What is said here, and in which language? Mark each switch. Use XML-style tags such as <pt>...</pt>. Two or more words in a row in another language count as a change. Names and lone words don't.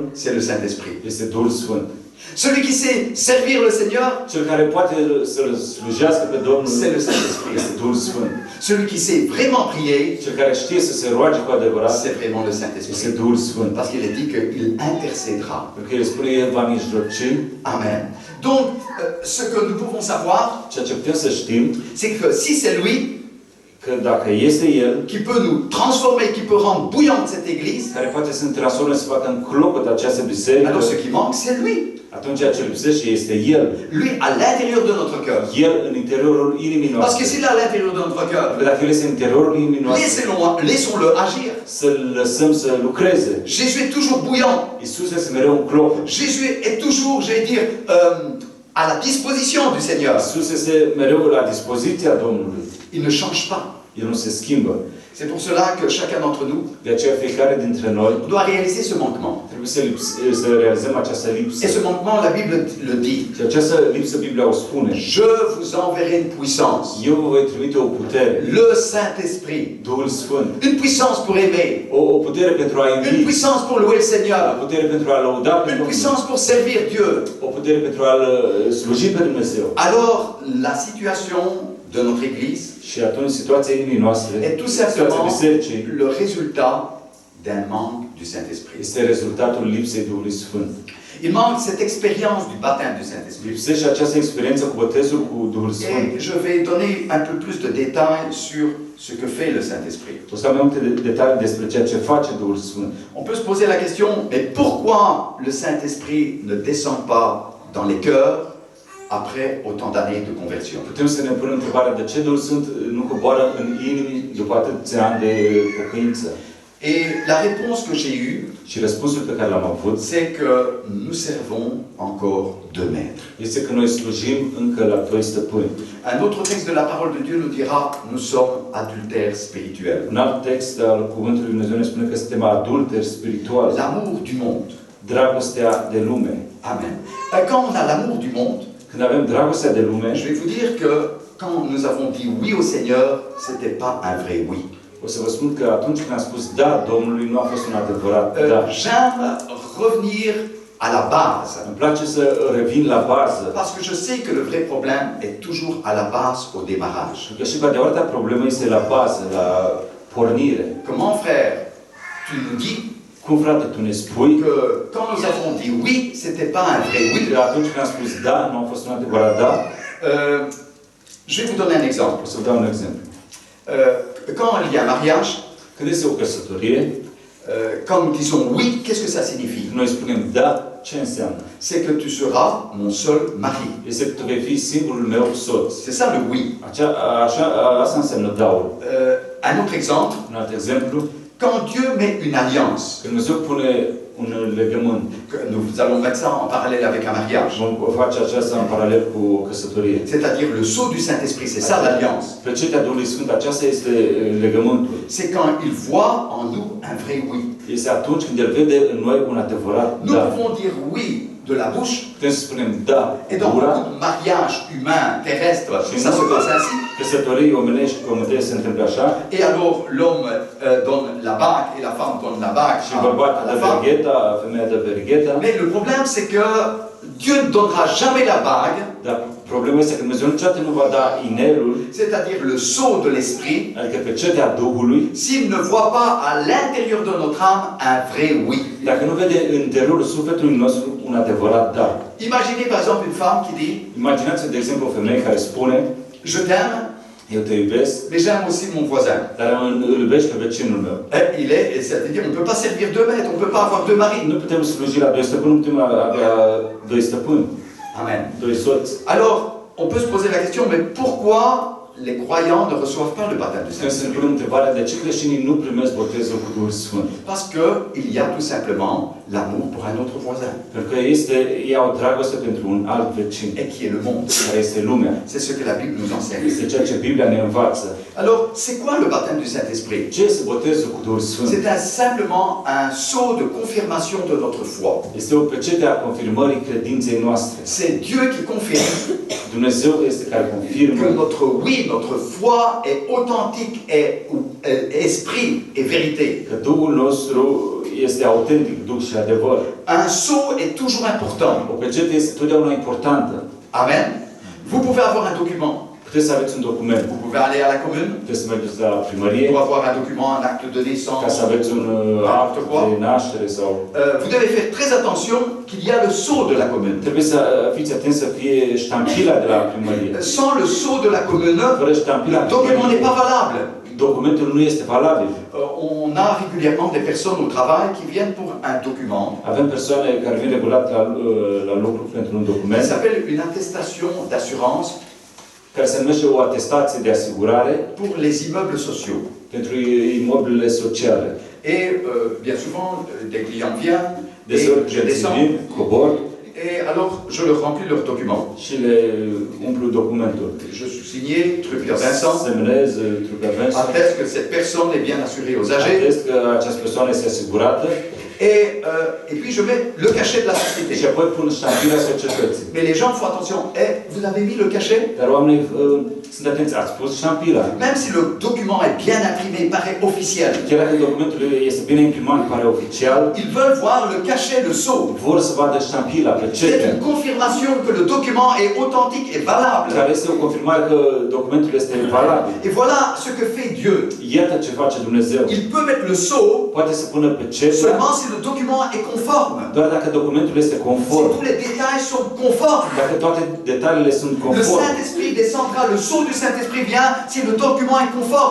<fr>c'est le Saint-Esprit.</fr> <ro>este Duhul Sfânt.</ro> <fr>Celui qui sait servir le Seigneur,</fr> <ro>Cel care poate să-L slujească pe Domnul</ro> <fr>c'est le Saint-Esprit.</fr> <ro>este Duhul Sfânt.</ro> <fr>Celui qui sait vraiment prier,</fr> <ro>Cel care știe să se roage cu adevărat</ro> <fr>c'est vraiment le</fr> <ro>este</ro> <fr>Saint-Esprit.</fr> <ro>Duhul Sfânt.</ro> <fr>Parce qu'il est dit qu'il intercédera.</fr> <ro>Pentru că El spune, El va mijloci.</ro> <fr>Amen. Donc, ce que nous pouvons savoir,</fr> <ro>Ceea ce putem să știm,</ro> <fr>c'est que si c'est lui</fr> <ro>că dacă este El,</ro> <fr>qui peut nous transformer, qui peut rendre bouillante cette église,</fr> <ro>care poate să ne transforme, să facă în clopot această biserică,</ro> <fr>alors ce qui manque, c'est lui.</fr> <ro>atunci ce lipsește este El.</ro> <fr>Lui à l'intérieur de notre cœur.</fr> <ro>El în interiorul inimii</ro> <fr>Parce que</fr> <ro>noastre.</ro> <fr>s'il est à l'intérieur de notre cœur,</fr> <ro>Că dacă El este în interiorul inimii noastre,</ro> <fr>laissons-le agir.</fr> <ro>să-L lăsăm să lucreze.</ro> <fr>Jésus est toujours bouillant.</fr> <ro>Iisus este mereu un clopot.</ro> <fr>Jésus est toujours, j'allais dire, à la disposition du Seigneur.</fr> <ro>Iisus este mereu la dispoziția Domnului.</ro> <fr>Il ne change pas.</fr> <ro>El nu se schimbă.</ro> <fr>C'est pour cela que chacun d'entre nous</fr> <ro>De aceea fiecare dintre noi</ro> <fr>doit réaliser ce manquement.</fr> <ro>trebuie să realizăm această lipsă.</ro> <fr>Et ce manquement, la Bible le dit.</fr> <ro>Și această lipsă Biblia o spune.</ro> <fr>Je vous enverrai une puissance.</fr> <ro>Eu vă voi trimite o putere.</ro> <fr>Le Saint-Esprit.</fr> <ro>Duhul Sfânt.</ro> <fr>Une puissance pour aimer.</fr> <ro>O putere pentru a</ro> <fr>Une</fr> <ro>iubi.</ro> <fr>puissance pour louer le</fr> <ro>O</ro> <fr>Seigneur.</fr> <ro>putere pentru a lăuda pe</ro> <fr>Une</fr> <ro>Domnul.</ro> <fr>puissance pour servir Dieu.</fr> <ro>O putere pentru a sluji pe Dumnezeu.</ro> <fr>Alors, la situation de notre Église</fr> <ro>Și atunci situația inimii noastre,</ro> <fr>est tout</fr> <ro>situația</ro> <fr>simplement</fr> <ro>bisericii,</ro> <fr>le résultat d'un manque du Saint-Esprit.</fr> <ro>este rezultatul lipsei Duhului Sfânt.</ro> <fr>Il manque cette expérience du baptême du Saint-Esprit.</fr> <ro>Lipsește această experiență cu botezul cu Duhul Sfânt.</ro> <fr>Et je vais donner un peu plus de détails sur ce que fait le Saint-Esprit.</fr> <ro>O să avem multe detalii despre ceea ce face Duhul Sfânt.</ro> <fr>On peut se poser la question, mais pourquoi le Saint-Esprit ne descend pas dans les cœurs après autant d'années de conversion?</fr> <ro>Putem să ne punem întrebarea de ce Duhul Sfânt nu coboară în inimi după atâția ani de pocăință.</ro> <fr>Et la réponse que j'ai eue,</fr> <ro>Și răspunsul pe care l-am avut</ro> <fr>c'est que nous servons encore deux maîtres.</fr> <ro>este că noi slujim încă la doi stăpâni.</ro> <fr>Un autre texte de la parole de Dieu nous dira, nous sommes adultères spirituels.</fr> <ro>Un alt text al Cuvântului Lui Dumnezeu ne spune că suntem adulteri spirituali.</ro> <fr>L'amour du monde.</fr> <ro>Dragostea de lume.</ro> <fr>Amen. Quand on a l'amour du monde,</fr> <ro>Când avem dragostea de lume,</ro> <fr>je vais vous dire que quand nous avons dit oui au Seigneur, ce n'était pas un vrai oui.</fr> <ro>o să vă spun că atunci când am spus da Domnului, nu a fost un adevărat da.</ro> <fr>J'aime revenir à la base.</fr> <ro>Îmi place să revin la bază.</ro> <fr>Parce que je sais que le vrai problème est toujours à la base, au démarrage.</fr> <ro>Pentru că și adevărata problemă este la bază, la pornire.</ro> <fr>Comment, frère, tu nous dis</fr> <ro>Cum, frate, tu ne spui</ro> <fr>que quand nous avons dit oui, ce n'était pas un vrai oui.</fr> <ro>că atunci când am spus da, nu a fost un adevărat da?</ro> <fr>Je vais vous donner un exemple.</fr> <ro>O să vă dau un exemplu.</ro> <fr>Quand il y a un mariage,</fr> <ro>Când este o căsătorie,</ro> <fr>quand nous disons oui, qu'est-ce que ça signifie?</fr> <ro>noi spunem da, ce înseamnă?</ro> <fr>C'est que tu seras mon seul mari.</fr> <ro>Este că tu vei fi singurul meu soț.</ro> <fr>C'est ça le oui.</fr> <ro>Asta înseamnă daul.</ro> <fr>Un autre exemple,</fr> <ro>Un alt exemplu,</ro> <fr>quand Dieu met une alliance,</fr> <ro>când Dumnezeu pune un legământ,</ro> <fr>que nous allons mettre ça en parallèle avec un mariage,</fr> <ro>vom face aceasta în paralel cu o căsătorie.</ro> <fr>c'est-à-dire le sceau du Saint-Esprit, c'est ça l'alliance.</fr> <ro>Plăcerea Duhului Sfânt, aceasta este legământul.</ro> <fr>C'est quand il voit en nous un vrai oui.</fr> <ro>Este atunci când El vede în noi un adevărat</ro> <fr>Nous</fr> <ro>da.</ro> <fr>pouvons dire oui de la bouche,</fr> <ro>Putem să spunem da,</ro> <fr>et dans</fr> <ro>gura,</ro> <fr>beaucoup de mariages humains, terrestres, ça se passe ainsi.</fr> <ro>căsătorii omenești, pământești se întâmplă așa,</ro> <fr>Et alors l'homme donne la bague et la femme donne la bague</fr> <ro>și bărbatul</ro> <fr>à</fr> <ro>dă</ro> <fr>la femme.</fr> <ro>vergheta, femeia dă vergheta,</ro> <fr>Mais le problème c'est que Dieu ne donnera jamais la bague,</fr> <ro>dar problema este că Dumnezeu niciodată nu va da inelul,</ro> <fr>c'est-à-dire le sceau de l'esprit,</fr> <ro>adică pecetea Duhului,</ro> <fr>s'il ne voit pas à l'intérieur de notre âme un vrai oui.</fr> <ro>dacă nu vede în interiorul sufletului nostru un adevărat da.</ro> <fr>Imaginez par exemple une femme qui dit</fr> <ro>Imaginați-vă, de exemplu, o femeie care spune,</ro> <fr>je t'aime,</fr> <ro>eu te iubesc,</ro> <fr>mais j'aime aussi mon voisin.</fr> <ro>dar îl iubești pe vecinul meu.</ro> <fr>C'est-à-dire on ne peut pas servir deux maîtres, on ne peut pas avoir deux maris.</fr> <ro>Nu putem sluji la doi stăpâni, nu putem avea doi stăpâni,</ro> <fr>Amen.</fr> <ro>doi soți.</ro> <fr>Alors, on peut se poser la question, mais pourquoi les croyants ne reçoivent pas le baptême du</fr> <ro>Trebuie să ne</ro> <fr>Saint-Esprit?</fr> <ro>punem întrebarea de ce creștinii nu primesc botezul cu Duhul Sfânt.</ro> <fr>Parce qu'il y a tout simplement l'amour pour un autre voisin,</fr> <ro>Pentru că ei au dragoste pentru un alt vecin,</ro> <fr>et qui est le monde.</fr> <ro>care este lumea.</ro> <fr>C'est ce que la Bible nous enseigne.</fr> <ro>Este ceea ce Biblia ne învață.</ro> <fr>Alors, c'est quoi le baptême du Saint-Esprit?</fr> <ro>Ce este botezul cu Duhul Sfânt?</ro> <fr>C'est simplement un sceau de confirmation de notre foi.</fr> <ro>Este o pecete a confirmării credinței noastre.</ro> <fr>C'est Dieu qui confirme</fr> <ro>Dumnezeu este care</ro> <fr>que</fr> <ro>confirmă</ro> <fr>notre oui, notre foi est authentique, est esprit et vérité.</fr> <ro>că Duhul nostru este autentic, Duh și adevăr.</ro> <fr>Un sceau est toujours important.</fr> <ro>O pecete este totdeauna importantă.</ro> <fr>Amen. Vous pouvez avoir un document.</fr> <ro>Puteți să aveți un document,</ro> <fr>Vous pouvez aller à la commune</fr> <ro>puteți să mergeți la primărie,</ro> <fr>pour avoir un document, un acte de</fr> <ro>ca</ro> <fr>naissance.</fr> <ro>să aveți un act de naștere sau...</ro> <fr>Vous devez faire très attention qu'il y a le sceau de la commune.</fr> <ro>Trebuie să fiți atenți să fie ștampila de la primărie.</ro> <fr>Sans le sceau de la commune,</fr> <ro>Fără ștampila</ro> <fr>le document n'est pas valable.</fr> <ro>documentul nu este valabil.</ro> <fr>On a régulièrement des personnes au travail qui viennent pour un document.</fr> <ro>Avem persoane care vin regulat la lucru pentru un</ro> <fr>Ça</fr> <ro>document</ro> <fr>s'appelle une attestation d'assurance</fr> <ro>care se numește o atestație de asigurare</ro> <fr>pour les immeubles sociaux.</fr> <ro>pentru imobilele sociale.</ro> <fr>Et bien souvent, des clients viennent</fr> <ro>Des</ro> <fr>et</fr> <ro>ori</ro> <fr>je descends.</fr> <ro>vin, cobor</ro> <fr>Et alors, je leur remplis leur document.</fr> <ro>și le umplu documentul.</ro> <fr>Je suis signé, Truppier Vincent,</fr> <ro>Semnez Truppier Vincent.</ro> <fr>atteste que cette personne est bien assurée aux âgés.</fr> <ro>Atest că această persoană este asigurată</ro> <fr>Et puis je mets le cachet de la</fr> <ro>și</ro> <fr>société.</fr> <ro>apoi pun ștampila societății.</ro> <fr>Mais les gens font attention. Vous avez mis le cachet?</fr> <ro>Dar oamenii sunt atenți, ați pus ștampila.</ro> <fr>Même si le document est bien imprimé, paraît officiel.</fr> <ro>Chiar dacă documentul este bine imprimat, pare oficial,</ro> <fr>Ils veulent voir le cachet, le sceau.</fr> <ro>vor să vadă ștampila,</ro> <fr>C'est</fr> <ro>pecetea,</ro> <fr>une confirmation que le document est authentique et valable.</fr> <ro>care este o confirmare că documentul este valabil.</ro> <fr>Et voilà ce que fait Dieu.</fr> <ro>Iată ce face Dumnezeu.</ro> <fr>Il peut mettre le sceau</fr> <ro>Poate să pună pecetea</ro> <fr>seulement si le document est conforme.</fr> <ro>doar dacă documentul este</ro> <fr>Si</fr> <ro>conform.</ro> <fr>tous les détails sont conformes.</fr> <ro>Dacă toate detaliile sunt</ro> <fr>Le</fr> <ro>conforme.</ro> <fr>Saint-Esprit descendra, le sceau du Saint-Esprit vient si le document est conforme.</fr>